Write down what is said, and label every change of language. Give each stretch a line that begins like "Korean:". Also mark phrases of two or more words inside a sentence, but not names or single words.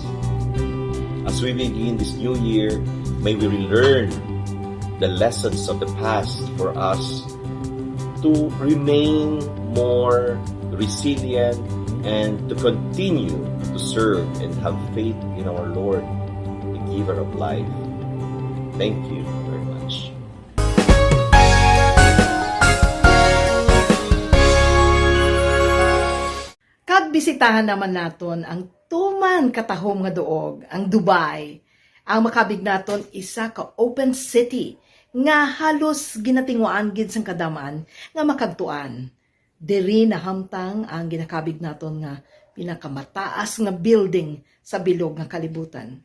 English: As we begin this new year, may we relearn the lessons of the past for us to remain more resilient and to continue to serve and have faith in our Lord, the giver of life. Thank you very much.
Hiligaynon: Kag bisitahan naman naton ang tuman katahom nga duog, ang Dubai. Ang makabig naton isa ka
English: open city
Hiligaynon: nga halos ginatingwaan gid sang kadaman nga makagtuan. Diri nahamtang ang ginakabig naton nga pinakamataas nga building sa bilog nga kalibutan.